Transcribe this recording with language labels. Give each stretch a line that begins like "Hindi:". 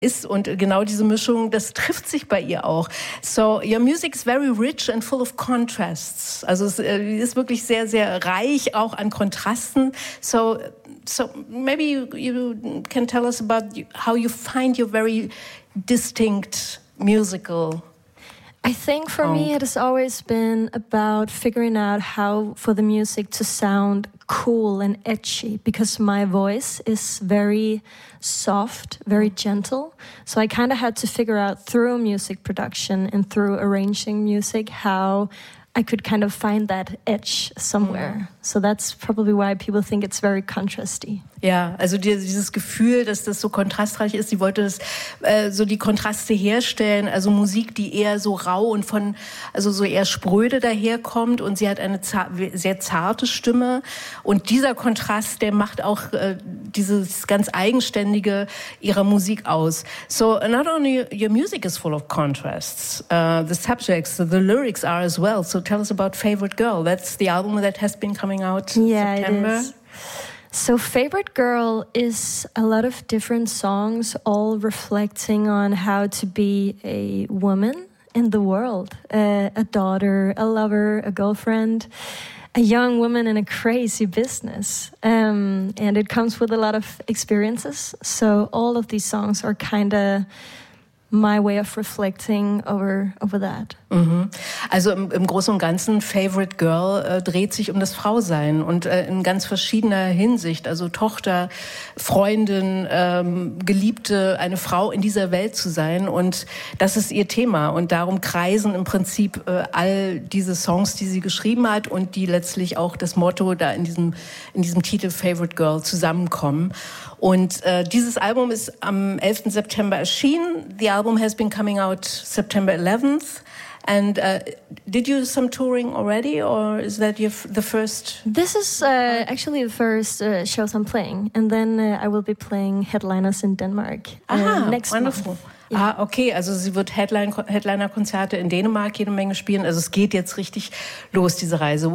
German: ist und genau diese Mischung, das trifft sich bei ihr auch.
English: So, your music is very rich and full of contrasts.
German: Also es ist wirklich sehr, sehr reich auch an Kontrasten.
English: So maybe you can tell us about how you find your very distinct musical. I think for me it has always been about figuring out how for the music to sound cool and edgy, because my voice is very soft, very gentle. So I kind of had to figure out through music production and through arranging music how I could kind of find that edge somewhere. So that's probably why people think it's very contrasty.
German: Ja, also dieses Gefühl, dass das so kontrastreich ist, sie wollte das so die Kontraste herstellen, also Musik, die eher so rau und von, also so eher spröde daherkommt, und sie hat eine sehr zarte Stimme, und dieser Kontrast, der macht auch dieses ganz Eigenständige ihrer Musik aus.
English: So, not only your music is full of contrasts, the subjects, the lyrics are as well. So tell us about Favorite Girl, that's the album that has been coming out in September. So Favorite Girl is a lot of different songs all reflecting on how to be a woman in the world, a daughter, a lover, a girlfriend, a young woman in a crazy business. And it comes with a lot of experiences. So all of these songs are kind of my way of reflecting over that. Mhm.
German: Also im Großen und Ganzen, Favorite Girl dreht sich um das Frausein und in ganz verschiedener Hinsicht, also Tochter, Freundin, Geliebte, eine Frau in dieser Welt zu sein, und das ist ihr Thema, und darum kreisen im Prinzip all diese Songs, die sie geschrieben hat und die letztlich auch das Motto da in diesem Titel Favorite Girl zusammenkommen. Und dieses Album ist am 11. September erschienen.
English: The album has been coming out September 11th. And did you do some touring already, or is that the first? This is actually the first shows I'm playing. And then I will be playing headliners in Denmark next wonderful. Month.
German: Ja. Ah, okay, also sie wird Headliner-Konzerte in Dänemark jede Menge spielen. Also es geht jetzt richtig los, diese Reise.